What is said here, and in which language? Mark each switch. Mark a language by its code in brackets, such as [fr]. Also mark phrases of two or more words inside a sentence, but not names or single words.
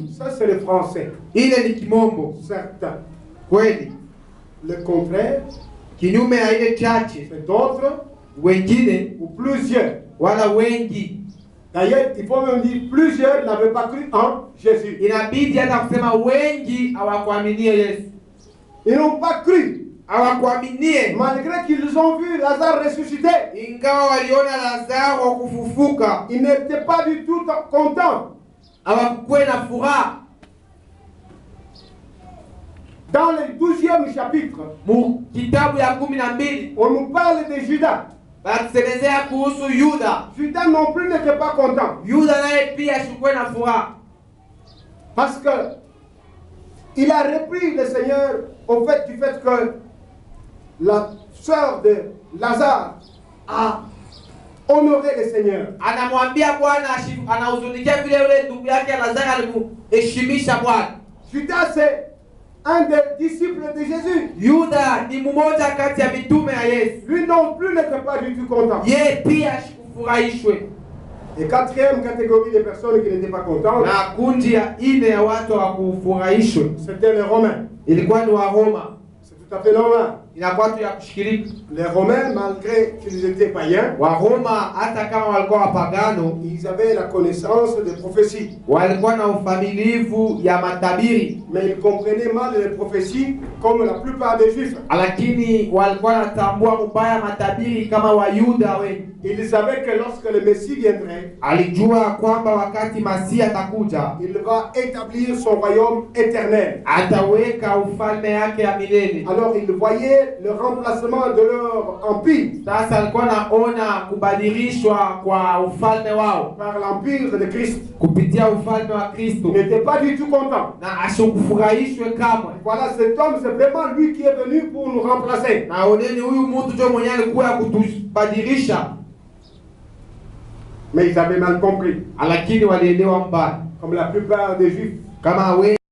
[fr] Ça, c'est le français. [sw] Ile ni kimombo. [fr] Certains. [sw] Kweli. [fr] Le contraire, [sw] Kinyume ya ile chache. [fr] c'est d'autres [sw] Wengine [fr] ou plusieurs. [sw] wala wengi. [fr] D'ailleurs, il faut même dire plusieurs n'avaient pas cru en Jésus. [sw] Inabidi hata kusema wengi hawakuaminia Yesu. [fr] Ils n'ont pas cru. [sw] Hawakuaminie [fr] Malgré qu'ils ont vu Lazare ressuscité. [sw] ingawa waliona Lazaro kufufuka. [fr] Ils n'étaient pas du tout contents. [sw] Hawakuwa na furaha. [fr] Dans le 12e chapitre, [sw] Mu kitabu ya 12 [fr] on nous parle de Judas. [sw] batusemezea kuhusu Yuda. [fr] Judas non plus n'était pas content. [sw] Yuda naye pia ashikuwa na furaha. [fr] Parce que il a repris le Seigneur au fait du fait que la sœur de Lazare a honoré le Seigneur. [sw] Anamwambia Bwana anahuzunikia vile yule ndugu yake Lazaro alimuheshimisha Bwana. [fr] Judas c'est un des disciples de Jésus. [sw] Yuda ni mmoja kati ya mitume ya Yesu. [fr] Lui non plus n'était pas du tout content. [sw] Yeye pia ashikufurahishwe. [fr] Et quatrième catégorie de personnes qui n'étaient pas contentes, [sw] Na kundi ya ine ya watu hawakufurahishwe [fr] c'était les Romains. [sw] ilikuwa ni Waroma. [fr] C'est tout à fait normal. [sw] Inakuwa tu ya kushikirika. [fr] Les Romains, malgré qu'ils étaient païens, [sw] Waroma hata kama walikuwa wapagano, [fr] ils avaient la connaissance des prophéties. [sw] walikuwa na ufamilivu ya matabiri. [fr] Mais ils comprenaient mal les prophéties comme la plupart des Juifs. [sw] Lakini walikuwa natambua mbaya matabiri kama Wayuda wengi. [fr] Ils savaient que lorsque le Messie viendrait, [sw] Alijua kwamba wakati Masia atakuja, [fr] il va établir son royaume éternel. [sw] ataweka ufalme yake ya milele. [fr] Alors ils voyaient le remplacement de leur empire [sw] Sasa alikuwa naona kubadilishwa kwa ufalme wao [fr] par l'empire de Christ. [sw] kupitia ufalme wa [fr] Ils [sw] Kristo, [fr] n'étaient pas du tout contents. [sw] na ashokufurahishwe kamwe. [fr] Voilà, cet homme, c'est vraiment lui qui est venu pour nous remplacer. [sw] Na oneni huyu mtu ndio mwenye alikuwa ya kutubadilisha. [fr] Mais ils avaient mal compris. [sw] lakini walielewa mbaya, [fr] Comme la plupart des Juifs. [sw] kama wengi